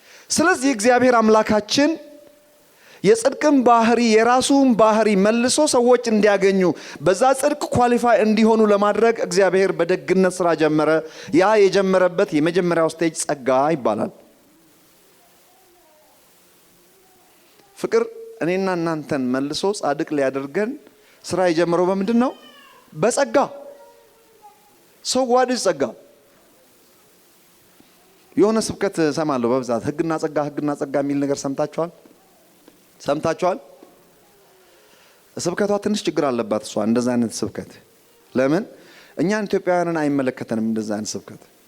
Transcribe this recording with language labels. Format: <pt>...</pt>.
<am>ስለዚህ እግዚአብሔር አምላካችን የጽድቅን ባህሪ የራሱን ባህሪ መልሶ ሰዎች እንዲያገኙ በዛ ጽድቅ ኳሊፋይ እንዲሆኑ ለማድረግ እግዚአብሔር በደግነት ስራ ጀመረ። ያ የጀመረበት የመጀመሪያው ስቴጅ ጸጋ ይባላል። ፍቅር እኔና እናንተን መልሶ ጻድቅ ሊያደርገን ስራ የጀመረው በምንድነው? በጸጋ።</am> <en>so what is</en> <am>ጸጋ? የሆነ ስብከት ሰማለሁ በብዛት ህግና ጸጋ የሚል ነገር ሰምታችኋል? ስብከቷ ትንሽ ችግር አለባት እሷ እንደዛ አይነት ስብከት። ለምን እኛን ኢትዮጵያውያንን አይመለከተንም እንደዛ አይነት ስብከት?</am>